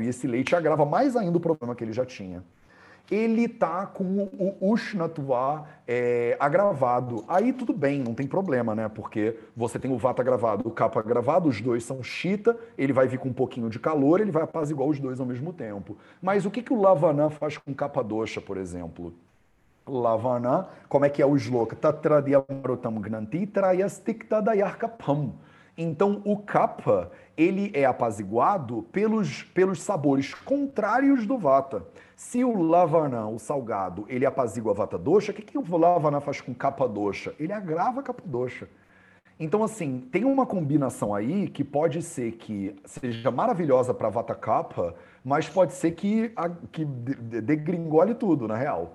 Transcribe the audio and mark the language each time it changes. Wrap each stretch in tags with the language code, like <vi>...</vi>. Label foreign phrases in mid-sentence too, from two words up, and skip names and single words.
<pt>E esse leite agrava mais ainda o problema que ele já tinha. Ele está com o Ushnatva agravado. Aí tudo bem, não tem problema, né? Porque você tem o Vata agravado, o Kapha agravado, os dois são Shita, ele vai vir com um pouquinho de calor, ele vai apaziguar os dois ao mesmo tempo. Mas o que o Lavana faz com</pt> <sa>Kapha Dosha,</sa> <pt>por exemplo? Lavana, como é que é o shloka?</pt> <sa>Tatradiamarutam gnanti trayastiktadayarkapam.</sa> <pt>Então, o kapha, ele é apaziguado pelos sabores contrários do vata. Se o lavana, o salgado, ele apazigua a</pt> <sa>vata dosha,</sa> <pt>o que o lavana faz com</pt> <sa>kapha dosha?</sa> <pt>Ele agrava a</pt> <sa>kapha dosha.</sa> <pt>Então, assim, tem uma combinação aí que pode ser que seja maravilhosa para</pt> <sa>vata kapha,</sa> <pt>mas pode ser que degringole tudo, na real.</pt>